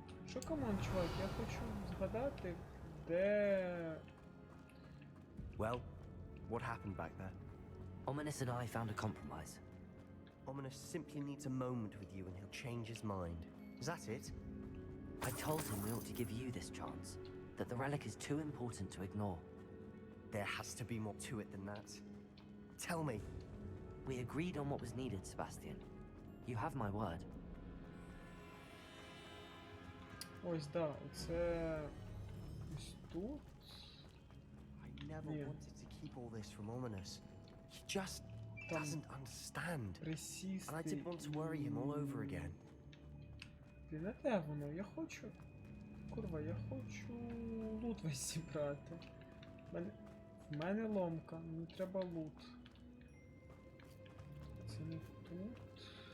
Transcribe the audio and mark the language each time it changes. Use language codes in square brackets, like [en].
[uk] Що камон, чувак, я хочу згадати, де... [en] Well, what happened back there? Ominous and I found a compromise. Ominous simply needs a moment with you and he'll change his mind. Is that it? I told him we ought to give you this chance, that the relic is too important to ignore. There has to be more to it than that. Tell me. We agreed on what was needed, Sebastian. You have my word. [uk] Ось, да, оце... Ось тут? [en] I never Yeah. wanted to keep all this from Ominous. He just [uk] Там [en] doesn't understand. [uk] присісти [en] And I didn't want to worry him all over again. [uk] Блін, а де воно? Я хочу... Курва, я хочу лут весь зібрати. В мене ломка, мені треба лут. Це не тут.